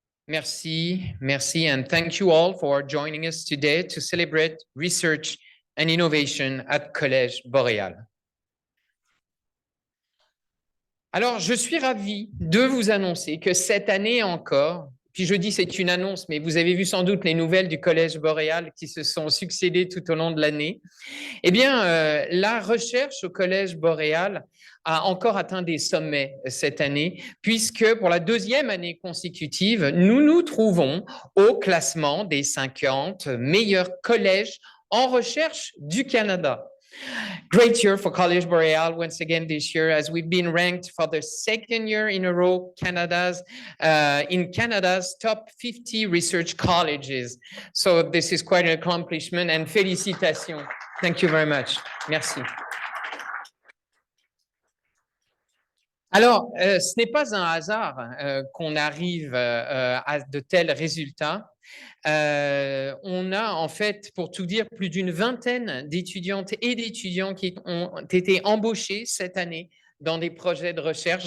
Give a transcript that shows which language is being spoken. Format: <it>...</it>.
<en>Merci, and thank you all for joining us today to celebrate research and innovation at Collège Boréal.</en> <fr>Alors, je suis ravi de vous annoncer que cette année encore, puis je dis c'est une annonce, mais vous avez vu sans doute les nouvelles du Collège Boréal qui se sont succédées tout au long de l'année. Eh bien, la recherche au Collège Boréal a encore atteint des sommets cette année, puisque pour la deuxième année consécutive, nous nous trouvons au classement des 50 meilleurs collèges en recherche du Canada.</fr> <en>Great year for College Boréal once again this year, as we've been ranked for the second year in a row in Canada's top 50 research colleges. So this is quite an accomplishment, and félicitations. Thank you very much. Merci.</en> <fr>Alors, ce n'est pas un hasard qu'on arrive à de tels résultats. On a en fait, pour tout dire, plus d'une vingtaine d'étudiantes et d'étudiants qui ont été embauchés cette année dans des projets de recherche.</fr>